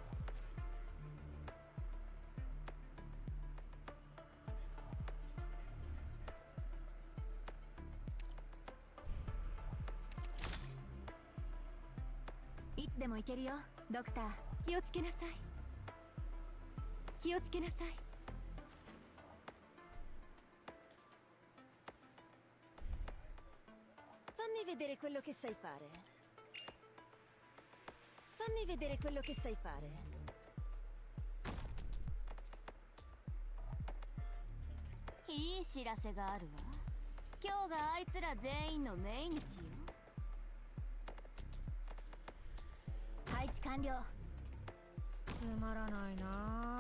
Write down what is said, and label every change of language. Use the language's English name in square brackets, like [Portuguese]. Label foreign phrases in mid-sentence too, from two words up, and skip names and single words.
[Japanese] いつでも行けるよドクター。気をつけなさい。気をつけなさい。 [Italian] Fammi vedere quello che sai fare. Fammi vedere quello che sai fare. [Japanese] いい知らせがあるわ。今日があいつら全員の命日よ。配置完了。つまらないな。